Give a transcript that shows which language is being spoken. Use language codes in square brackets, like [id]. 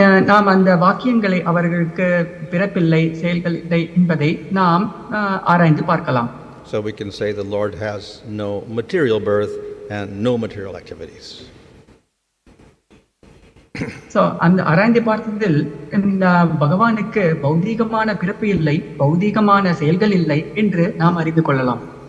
[ta] நாம் அந்த வாக்கியங்களை அவர்களுக்கு பிறப்பில்லை, செயல்கள் இல்லை என்பதை நாம் ஆராய்ந்து பார்க்கலாம். [en] So we can say the Lord has no material birth and no material activities. [ta] So அந்த ஆராய்ந்து பார்த்ததில் இந்த பகவானுக்கு பௌதீகமான பிறப்பு இல்லை, பௌதீகமான செயல்கள் இல்லை என்று நாம் அறிந்து கொள்ளலாம்.